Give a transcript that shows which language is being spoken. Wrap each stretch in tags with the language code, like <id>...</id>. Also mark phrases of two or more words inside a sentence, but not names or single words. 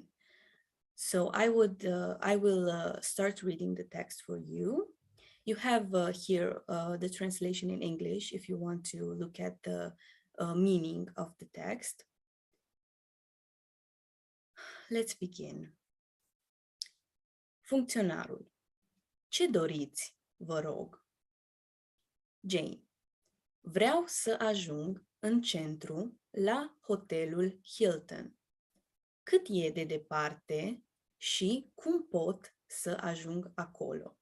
<en>So I will start reading the text for you. You have here the translation in English if you want to look at the meaning of the text. Let's begin.</en> <ro>Funcționarul. Ce doriți, vă rog? Jane. Vreau să ajung în centru la hotelul Hilton. Cât e de departe și cum pot să ajung acolo?</ro>